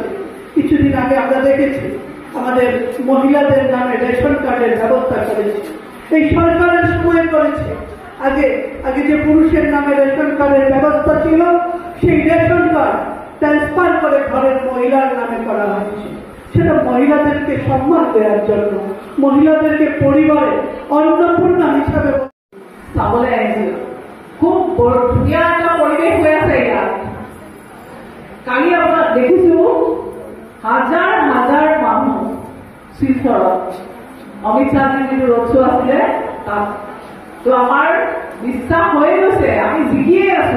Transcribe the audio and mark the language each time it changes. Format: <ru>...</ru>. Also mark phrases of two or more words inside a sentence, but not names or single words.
<bn>কিছুদিন আগে আমরা দেখেছি আমাদের মহিলাদের নামে</bn> <en>ration card-er</en> <bn>ব্যবস্থা করেছে, এই সরকারের সময় করেছে। আগে যে পুরুষের নামে</bn> <en>ration card-er</en> <bn>ব্যবস্থা ছিল সেই</bn> <en>ration card transfer</en> <bn>করে ঘরের মহিলার নামে করা হয়েছে। সেটা মহিলাদেরকে সম্মান দেওয়ার জন্য, মহিলাদেরকে পরিবারে অন্নপূর্ণা হিসাবে</bn> <as>চাবলৈ আহিছিল। খুব ধুনীয়া এটা পৰিৱেশ হৈ আছে ইয়াত। কালি আপোনাক দেখিছো হাজাৰ হাজাৰ মানুহ শিলচৰত অমিত শ্বাহজীৰ যিটো</as> <en>road show'</en> <as>আছিলে তাত। তো আমাৰ বিশ্বাস হৈ গৈছে, আমি জিকিয়ে আছো।</as>